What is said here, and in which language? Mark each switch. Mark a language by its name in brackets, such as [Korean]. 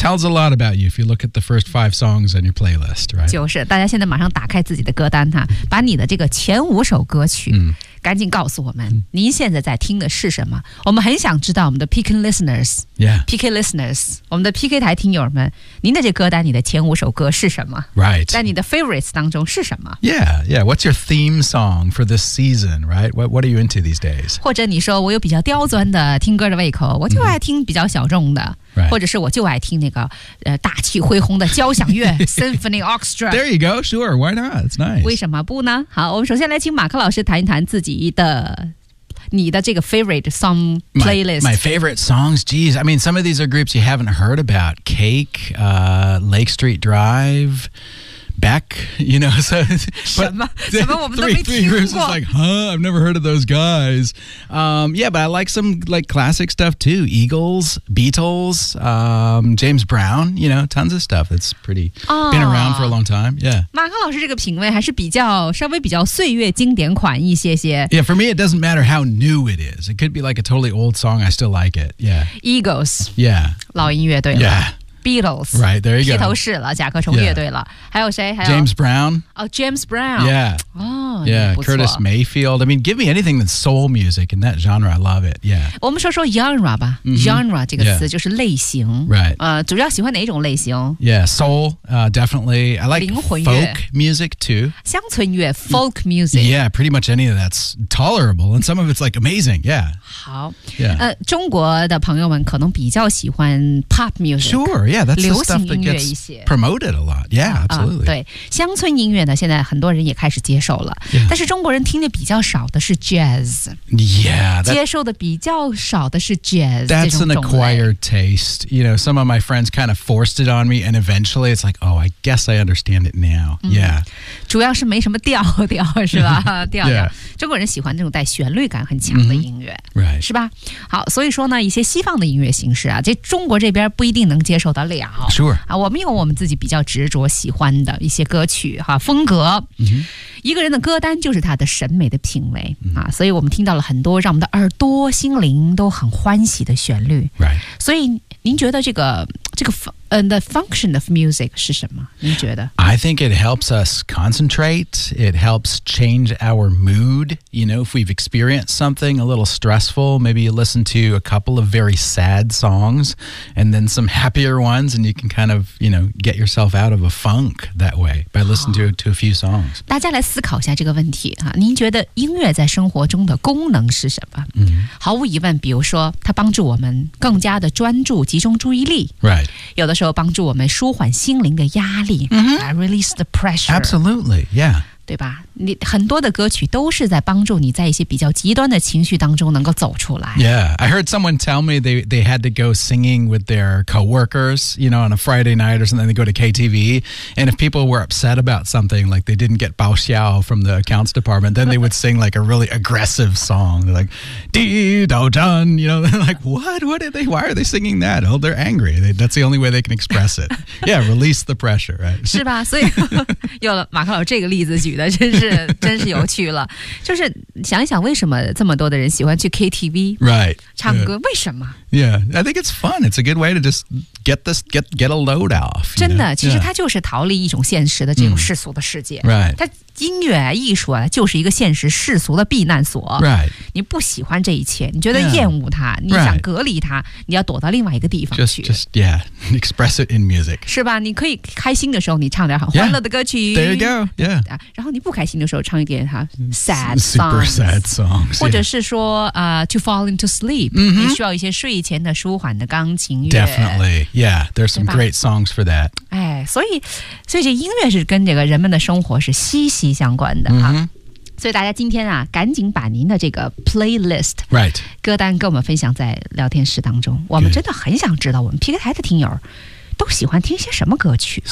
[English] tells a lot about you if you look at the first 5 songs on your playlist、right? [Chinese] 就是大家现在马上打开自己的歌单哈，把你的这个前五首歌曲、 mm-hmm. 赶紧告诉我们您现在在听的是什么，我们很想知道我们的 [English] Peking listeners、 yeah. [Chinese] PK listeners 我们的 PK 台听友们，您的这歌单里的前五首歌是什么、 [English] right. [Chinese] 在你的 favorites 当中是什么。 [English] Yeah, yeah. What's your theme song for this season, right? What are you into these days? [Chinese] 或者你说我有比较刁钻的听歌的胃口，我就爱听比较小众的、 [English] mm-hmm. right. [Chinese] 或者是我就爱听那个、大气恢宏的交响乐Symphony Orchestra. [English] There you go, sure, why not? It's nice. [Chinese] 为什么不呢？好，我们首先来请马克老师谈一谈自己你的这个 [English] favorite song playlist. My favorite songs, geez. I mean, some of these are groups you haven't heard about. Cake,、Lake Street Drive, Beck, you know. So, [Chinese] 什么我们都没听过。 [English] Three groups is like, huh, I've never heard of those guys.、yeah, but I like some like, classic stuff too. Eagles, Beatles,、James Brown, you know, tons of stuff. That's pretty,、been around for a long time. Yeah. [Chinese] 马克老师这个品味还是比较稍微比较岁月经典款一些些。 [English] Yeah, for me, it doesn't matter how new it is. It could be like a totally old song. I still like it. Yeah. Eagles. Yeah. [Chinese] 老音乐对吗？ [English] Yeah. Beatles. Right, there you go. [Chinese] 披头士了，甲壳虫乐队了。还有谁？ [English] James Brown. Oh, James Brown. Yeah. Oh, yeah, Curtis Mayfield. I mean, give me anything that's soul music in that genre. I love it. Yeah. [Chinese] 我们说 genre 吧。Genre 这个词就是类型。 [English] Right. [Chinese] 主要喜欢哪种类型？ [English] Yeah, soul, definitely. I like folk music too. [Chinese] 乡村乐 folk music. [English] Yeah, pretty much any of that's tolerable. And some of it's like amazing. Yeah. [Chinese] 好。 [English] Yeah. [Chinese] 中国的朋友们可能比较喜欢 pop music. [English] Sure, yeah. Yeah, that's the stuff that gets promoted a lot. Yeah, absolutely. [Chinese] 对，乡村音乐呢，现在很多人也开始接受了。 [English] Yeah. [Chinese] 但是中国人听的比较少的是 jazz. [English] Yeah. That, [Chinese] 接受的比较少的是 jazz. [English] That's an acquired taste. You know, some of my friends kind of forced it on me, and eventually it's like, oh, I guess I understand it now. Yeah. [Chinese] 主要是没什么调调，是吧？调调。中国人喜欢这种带旋律感很强的音乐、 [English] mm-hmm. right. [Chinese] 是吧好所以说呢一些西方的音乐形式啊这中国这边不一定能接受得了 [English] sure、 [Chinese] 啊、我们有我们自己比较执着喜欢的一些歌曲、啊、风格、 mm-hmm. 一个人的歌单就是他的审美的品味、mm-hmm. 啊、所以我们听到了很多让我们的耳朵心灵都很欢喜的旋律、 [English] right. [Chinese] 所以您觉得这个 [English] the function of music [Chinese] 是什么您觉得 [English] I think it helps us concentrate it helps change our mood you know if we've experienced something a little stressful maybe you listen to a couple of very sad songs and then some happier ones and you can kind of you know get yourself out of a funk that way by listening to a few songs [Chinese] 大家来思考一下这个问题、啊、您觉得音乐在生活中的功能是什么、 mm-hmm. 毫无疑问比如说它帮助我们更加的专注集中注意力 [English] Right [Chinese] 有的时候帮助我们舒缓心灵的压力、 mm-hmm. [English] I release the pressure Absolutely, yeah [Chinese] 对吧你很多的歌曲都是在帮助你在一些比较极端的情绪当中能够走出来 [English] Yeah, I heard someone tell me they had to go singing with their co-workers You know, on a Friday night or something They go to KTV And if people were upset about something Like they didn't get 报销 from the accounts department Then they would sing like a really aggressive song Like, dee, dou, dun You know, like, what are they, why are they singing that? Oh, they're angry That's the only way they can express it Yeah, release the pressure, right? [Chinese] 是吧所以有了马克老师这个例子举的真是有趣了就是想一想为什么这么多的人喜欢去 KTV [English] right, [Chinese] 唱歌、yeah. 为什么 [English] Yeah, I think it's fun It's a good way to just get a load off [Chinese] 真的、 [English] yeah. [Chinese] 其实它就是逃离一种现实的这种世俗的世界、 [English] mm. right. [Chinese] 它音乐艺术、啊、就是一个现实世俗的避难所、 [English] right. [Chinese] 你不喜欢这一切你觉得厌恶它、 [English] yeah. [Chinese] 你想隔离它你要躲到另外一个地方去 [English] just yeah, express it in music [Chinese] 是吧你可以开心的时候你唱点很欢乐的歌曲、 [English] yeah. There you go, yeah [Chinese] 然后你不开心的时候唱一点哈 sad [English] songs, super sad songs、yeah. [Chinese] 或者是说、 [English] to fall into sleep、 mm-hmm. [Chinese] 你需要一些睡前的舒缓的钢琴乐 [English] definitely yeah there's some great songs for that [Chinese] 哎，所以这音乐是跟这个人们的生活是息息相关的、 mm-hmm. 啊所以大家今天啊，赶紧把您的这个 playlist、 [English] right. [Chinese] 歌单跟我们分享在聊天室当中我们真的很想知道我们 PK 台的听友都喜欢听些什么歌曲、啊、